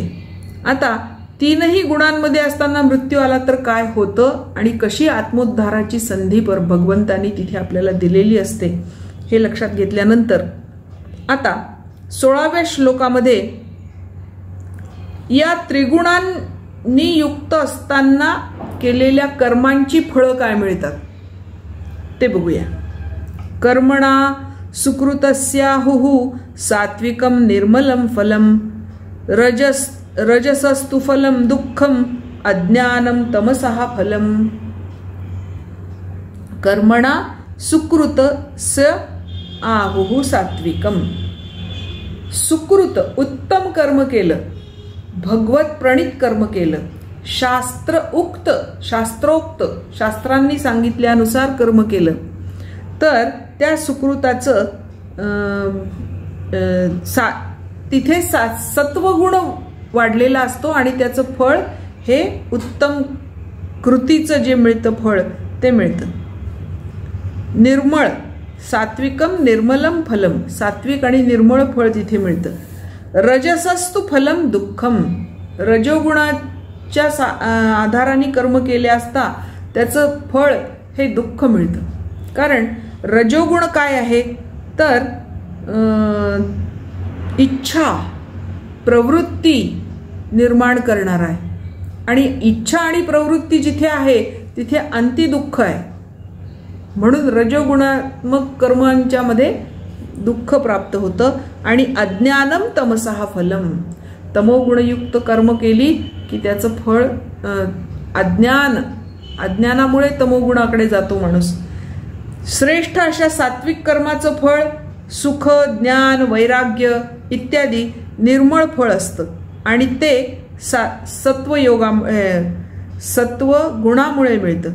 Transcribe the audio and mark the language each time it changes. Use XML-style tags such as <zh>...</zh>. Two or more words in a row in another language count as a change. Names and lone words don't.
<mr>आता तीनही गुणांमध्ये असताना मृत्यू आला तर काय होतं आणि कशी आत्मोद्धाराची संधी भगवंतांनी तिथे आपल्याला दिलेली असते हे लक्षात घेतल्यानंतर आता 16व्या श्लोकामध्ये या त्रिगुणांनी युक्त असताना केलेल्या कर्मांची फळं काय मिळतात ते बघूया.</mr> <sa>कर्मणा सुकृतस्याहुः सात्विकं निर्मलं फलम रजसस्तु फलम दुःखम अज्ञानं तमसः फलम. कर्मणा सुकृतस्य आहुः सात्विकम.</sa> <mr>सुकृत उत्तम कर्म केलं, भगवत प्रणित कर्म केलं, शास्त्रोक्त शास्त्रांनी सांगितल्यानुसार कर्म केलं तर त्या सुकृताचं तिथे सत्वगुण वाढलेला असतो आणि त्याचं फळ हे उत्तम कृतीचं जे मिळतं फळ ते मिळतं. निर्मळ</mr> <sa>सात्विकम निर्मलम फलम,</sa> <mr>सात्विक आणि निर्मळ फळ तिथे मिळतं.</mr> <sa>रजसस्तु फलम दुःखम,</sa> <mr>रजोगुणाच्या आधाराने कर्म केले असता त्याचं फळ हे दुःख मिळतं. कारण रजोगुण काय आहे तर इच्छा, प्रवृत्ती निर्माण करणार आहे आणि इच्छा आणि प्रवृत्ती जिथे आहे तिथे अंती दुःख आहे. म्हणून रजोगुणात्मक कर्मांच्या मध्ये दुःख प्राप्त होतं. आणि</mr> <sa>अज्ञानम तमसः फलम,</sa> <mr>तमोगुणयुक्त कर्म केली की त्याचं फळ अज्ञानामुळे तमोगुणाकडे जातो माणूस. श्रेष्ठ अशा सात्विक कर्माचं फळ सुख, ज्ञान, वैराग्य इत्यादी निर्मळ फळ असतं आणि ते सत्व गुणामुळे मिळतं.</mr>